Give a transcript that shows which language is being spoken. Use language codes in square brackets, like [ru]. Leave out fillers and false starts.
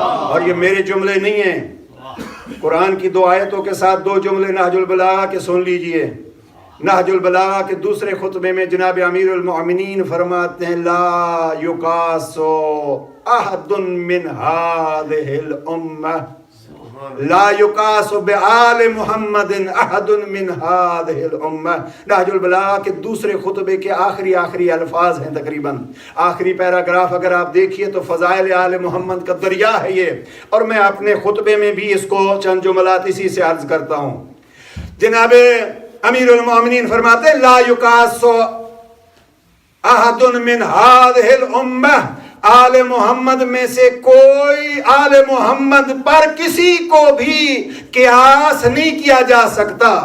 [ur] اور یہ میرے جملے نہیں ہیں, قرآن کی 2 آیتوں کے ساتھ 2 جملے نہج البلاغہ کے سن لیجئے. نہج البلاغہ کے دوسرے خطبے میں جناب امیر المؤمنین فرماتے ہیں [ar] لا یقاسو احد من هذه الامہ لا یقاس بآل محمد احد من هذه الامہ. [ur] نہج البلاغہ کے دوسرے خطبے کے آخری الفاظ ہیں، تقریباً آخری پیراگراف اگر آپ دیکھیے تو فضائل آل محمد کا دریا ہے یہ. اور میں اپنے خطبے میں بھی اس کو چند جملات اسی سے عرض کرتا ہوں. جناب امیر المومنین فرماتے ہیں [ar] لا یقاس احد من هذه الامہ، [ur] آل محمد میں سے کوئی آل محمد پر کسی کو بھی قیاس نہیں کیا جا سکتا.